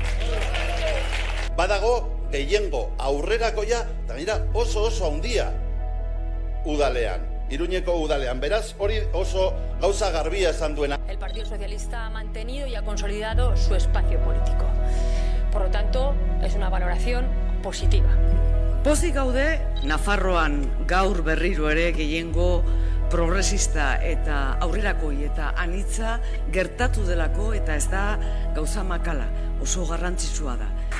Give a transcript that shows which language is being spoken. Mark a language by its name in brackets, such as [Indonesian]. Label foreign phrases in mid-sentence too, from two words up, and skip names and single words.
[Basque] Badago gehiengo aurrerakoia eta mira oso handia udalean, Iruñeko udalean. Beraz hori oso gauza garbia esan duena. [Spanish] El Partido Socialista ha mantenido y ha consolidado su espacio político. Por lo tanto, es una valoración positiva. [Basque] Pozik gaude, Nafarroan gaur berriro ere gehiengo progresista eta aurrerakoi eta anitza gertatu delako eta ez da gauza makala, oso garrantzitsua da.